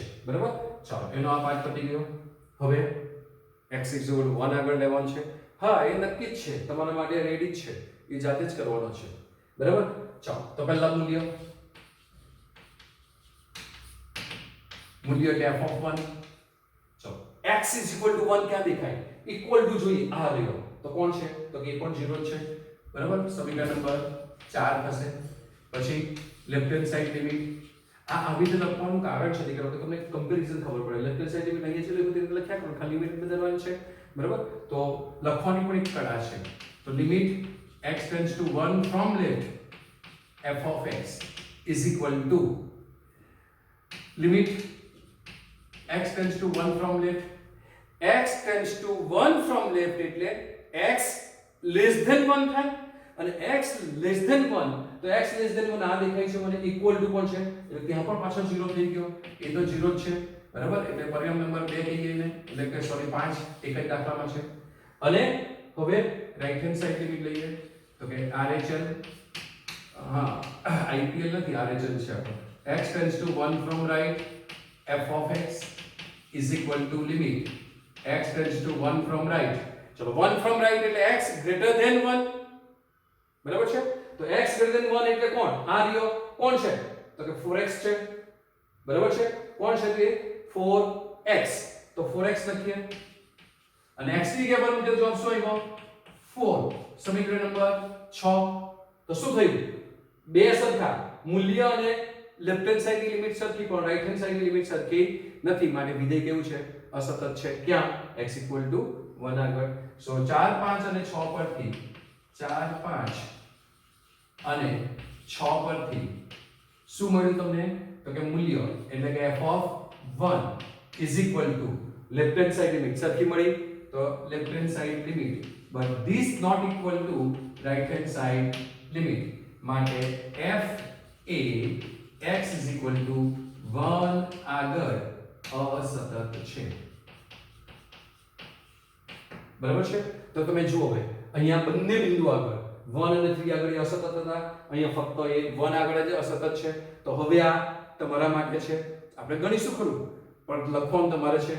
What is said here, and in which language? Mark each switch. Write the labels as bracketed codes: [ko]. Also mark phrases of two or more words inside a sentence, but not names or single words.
[gu] બરાબર. ચાલો એનો આ પાર્ટ પતી ગયો. હવે x [en] equal to [gu] 1 આગળ લેવાનું છે. હા એ નક્કી જ છે, તમારા માટે રેડી જ છે, એ જાતે જ કરવાનો છે. બરાબર. ચાલો તો પહેલા મૂલ્ય એટલે [en] f of 1. [gu] ચલો [en] x is equal to 1 [gu] ક્યાં દેખાય? [en] equal to [gu] જોઈએ આ રહ્યો તો કોણ છે? તો કે એ પણ 0 જ છે. બરાબર. સમીકરણ નંબર 4 થશે. પછી [en] left hand side limit [gu] આ આવી રીતે લખવાનું કારણ છે કે તમને કમ્પેરિઝન ખબર પડે. [en] left hand side limit [gu] અહીંયા છે એટલે રીતે લખ્યા કરો, ખાલી લિમિટ બદલવાની છે. બરાબર. તો લખવાની પણ એક કળા છે. તો લિમિટ [en] x tends to 1 from left [gu] f of x is equal to limit x tends to 1 from left એટલે [en] x less than 1 [gu] થાય અને [en] x less than 1 [gu] તો [en] x less than 1 [gu] આ દેખાય છે મને [en] equal to [gu] કોણ છે એટલે ત્યાં પણ પાછો 0 થઈ ગયો. એ તો 0 જ છે. બરાબર. એટલે પરિણામ નંબર 2 કહીએ ને એટલે કે સોરી 5 એક જ દાખલામાં છે. અને હવે [en] right hand side limit [gu] લઈએ તો કે RHL હા IPL નથી RHL છે આપણો. [en] x tends to 1 from right f of x is equal to limit x tends to 1 from right. [gu] ચલો [en] 1 from right [gu] એટલે [en] x greater than 1. [gu] બરાબર છે. તો [en] x greater than 1 [gu] એટલે કોણ? આ રહ્યો કોણ છે? તો કે 4x છે. બરાબર છે. કોણ છે તે? 4x. તો 4x લખીએ અને x ની જગ્યાએ બનવું જવાબ શું આવ્યો? 4. સમીકરણ નંબર 6. તો શું થયું? બે સરખા મૂલ્ય અને [en] left hand [gu] સાઈડની લિમિટ સરખી પણ [en] right hand [gu] સાઈડની લિમિટ સરખી નથી માટે વિધેય કેવું છે? અસતત છે. ક્યાં? x [en] equal to [gu] 1 આગળ. સો 4 5 અને 6 પરથી 4 5 અને 6 પરથી શું મળ્યું તમને? તો કે મૂલ્ય એટલે કે [en] f of 1 is equal to left hand side limit [gu] સરખી મળી તો [en] left hand side limit but this not equal to right hand side limit [gu] માટે f એ [en] x is equal to 1 [gu] આગળ અસતત છે. બરાબર છે. તો તમે જુઓ હવે અહીંયા બંને બિંદુ આગળ 1 અને 3 આગળ એ અસતત હતા, અહીંયા ફક્ત એ 1 આગળ જ અસતત છે. તો હવે આ તમારા માટે છે. આપણે ગણીશું ખરું પણ લખવાનું તમારે છે.